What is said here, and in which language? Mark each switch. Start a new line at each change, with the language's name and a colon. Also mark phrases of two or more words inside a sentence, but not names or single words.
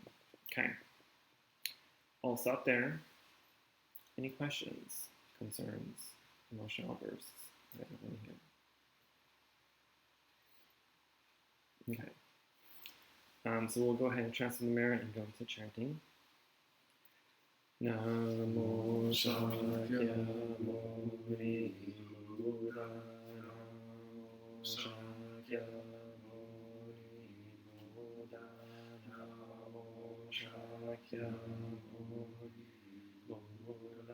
English: Okay. I'll stop there. Any questions, concerns, emotional outbursts? I don't want to hear. Okay. So we'll go ahead and transform the mirror and go into chanting.
Sanskrit: Namo Shakyamuni Buddha, Namo Shakyamuni Buddha, Namo Shakyamuni Buddha.